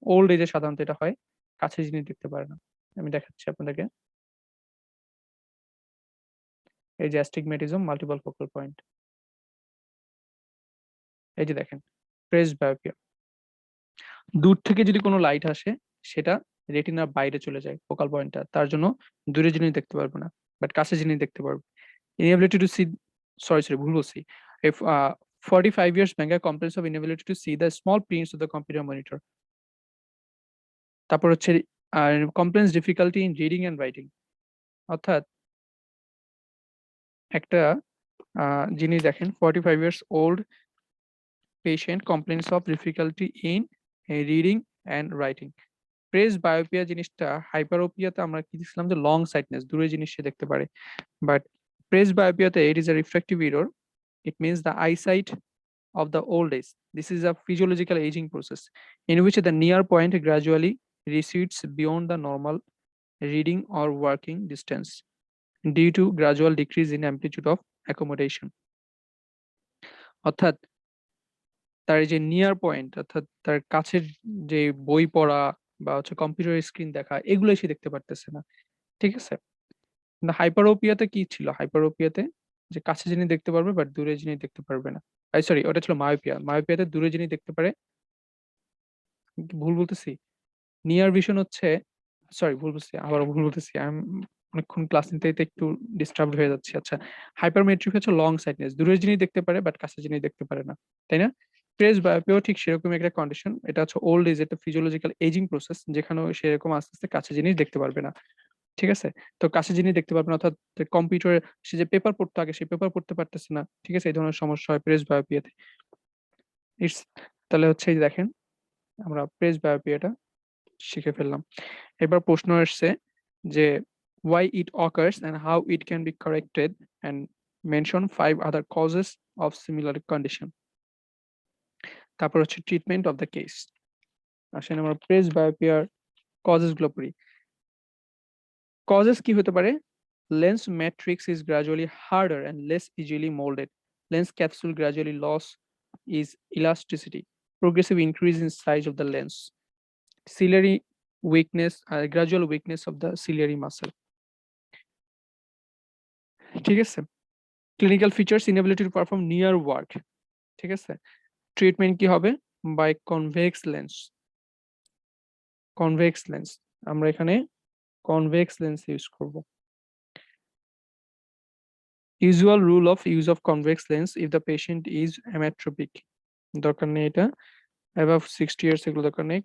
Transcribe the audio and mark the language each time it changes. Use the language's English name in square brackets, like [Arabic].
[Bangla] Old এজে সাধারণত এটা হয়, কাছে জিনিস দেখতে পারে না। আমি দেখাচ্ছি আপনাদেরকে, এই যে অ্যাস্টিগম্যাটিজম, মাল্টিপল ফোকাল পয়েন্ট, এই যে দেখেন প্রেসবায়োপিয়া, দূর থেকে যদি কোনো লাইট আসে সেটা রেটিনার বাইরে চলে যায় ফোকাল পয়েন্টটা, তার জন্য দূরে জিনিস দেখতে পারবে না, বাট কাছে জিনিস দেখতে পারবে। [English] inability to see, [Bangla] সরি ভুল বলছি, [English] if 45 years Benga complains of inability to see the small prints of the computer monitor। [Bangla] তারপর হচ্ছে [English] complaints difficulty in reading and writing, [Bangla] অর্থাৎ একটা জিনিস দেখেন [English] 45 years old patient complains of difficulty in reading and writing। [Bangla] Press বায়োপিয়া জিনিসটা হাইপারোপিয়াতে আমরা কি দেখছিলাম যে লং সাইটনেস, দূরে জিনিস সে দেখতে পারে, but press বায়োপিয়াতে [English] It is a refractive error, it means the eyesight of the old age. This is a physiological aging process in which the near point gradually recedes beyond the normal reading or working distance due to gradual decrease in amplitude of accommodation। [Bangla] অর্থাৎ তার যে near point, অর্থাৎ তার কাছের যে বই পড়া বা হচ্ছে কম্পিউটার স্ক্রিন দেখা, এগুলো সে দেখতে পারতেছে না, ঠিক আছে। হাইপারোপিয়াতে কি ছিল, হাইপারোপিয়াতে যে কাছে জিনিস দেখতে পারবে বাট দূরে জিনিস দেখতে পারবে না। সরি, ওটা ছিল মায়োপিয়া, মায়োপিয়াতে দূরে জিনিস দেখতে পারে, ভুল বলতেছি, নিয়ার ভিশন হচ্ছে, সরি ভুল বলছি, আবার ভুল বলতেছি, আমি অনেকক্ষণ ক্লাস নিতে নিতে একটু ডিস্টার্ব হয়ে যাচ্ছে। আচ্ছা, হাইপারমেট্রিক হচ্ছে লং সাইটনেস, দূরের জিনিস দেখতে পারে বাট কাছে জিনিস দেখতে পারে না, তাই না। প্রেস বায়োপিয়াও ঠিক সেরকম একটা কন্ডিশন, এটা হচ্ছে ওল্ড এজ, একটা ফিজিওলজিক্যাল এজিং প্রসেস, যেখানে সেরকম আস্তে আস্তে কাছে জিনিস দেখতে পারবে না, ঠিক আছে। তো কাছে জিনিস দেখতে পারবে না, অর্থাৎ কম্পিউটারে সে যে পেপার পড়তো আগে, সেই পেপার পড়তে পারতেছে না, ঠিক আছে, এই ধরনের সমস্যা হয় প্রেস বায়োপিয়াতে। ইটস, তাহলে হচ্ছে এই যে দেখেন আমরা প্রেস বায়োপিয়াটা শিখে ফেললাম। এবার প্রশ্ন আসছে যে [English] why it occurs and how it can be corrected, and mention 5 other causes of similar condition। [Bangla] তারপর হচ্ছে [English] Treatment of the case. [Bangla] আসেন আমরা প্রেস বায়োপিয়ার কজেস গুলো পড়ি। কজেস কি হতে পারে, [English] lens matrix is gradually harder and less easily molded, lens capsule gradually loss is elasticity, progressive increase in size of the lens, ciliary weakness, gradual weakness of the ciliary muscle, [Bangla] ঠিক আছে। [English] clinical features, inability to perform near work, [Bangla] ঠিক আছে। Treatment কি হবে, by convex lens, convex lens, আমরা এখানে convex lens use করব। [English] usual rule of use of convex lens if the patient is ametropic, [Bangla] দরকার নেই এটা, [English] above 60 years [Bangla] এগুলো দরকার নেই।